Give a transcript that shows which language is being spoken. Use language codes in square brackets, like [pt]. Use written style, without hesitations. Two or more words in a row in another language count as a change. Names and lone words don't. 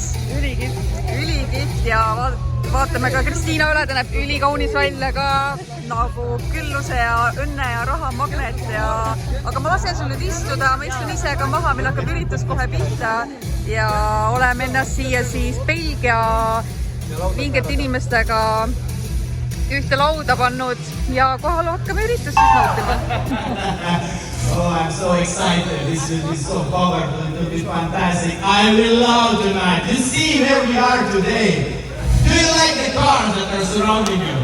[et] Ülikihvt ja vaatame ka Kristiina üle, ta näeb ülikaunis välja ka nagu külluse ja õnne ja raha magnet ja... Aga ma lasen sul nüüd istuda, ma istun ise ka maha, meil hakkab üritus kohe pihta ja oleme ennast siia siis Belgia vingete inimestega ühte lauda pannud ja kohal hakkame üritust nautima. [en] Oh, I'm so excited. This will be so powerful. It will be fantastic. I will love tonight. You see where we are today. Do you like the cars that are surrounding you?